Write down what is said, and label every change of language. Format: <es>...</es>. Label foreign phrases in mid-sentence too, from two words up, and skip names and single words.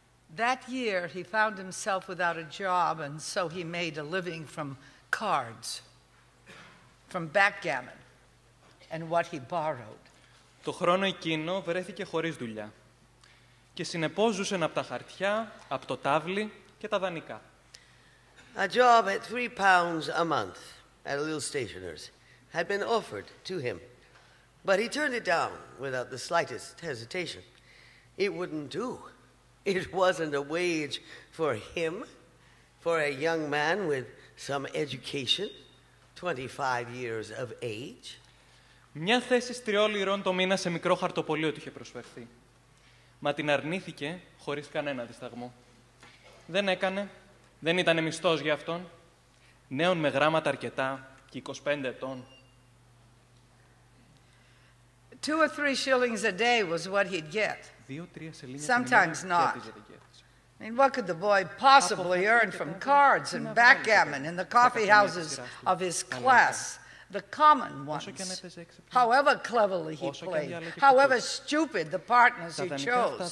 <en>That year, he found himself without a job, and so he made a living from cards, from backgammon, and what he borrowed.</en> <el>Το χρόνο εκείνο βρέθηκε χωρίς δουλειά και συνεπώς ζούσε από τα χαρτιά, από το τάβλι και τα δανεικά.</el> <en>A job at £3 a month at a little stationer's had been offered to him, but he turned it down without the slightest hesitation. It wouldn't do. It wasn't a wage for him, for a young man with some education, 25 years of age.</en> <el>Μια θέση 3 λιρών το μήνα σε μικρό χαρτοπολείο του είχε προσφερθεί. Μα την αρνήθηκε χωρίς κανένα δισταγμό. Δεν έκανε, δεν ήτανε μισθός για αυτόν. Νέον με γράμματα αρκετά και 25 ετών.</el> <en>2 or 3 shillings a day was what he'd get.</en> <el>2-3 σελήνια</el> <en>Sometimes not. I mean, what could the boy possibly earn from cards and backgammon in the coffee houses of his class, the common ones? However cleverly he played, however stupid the partners he chose.</en>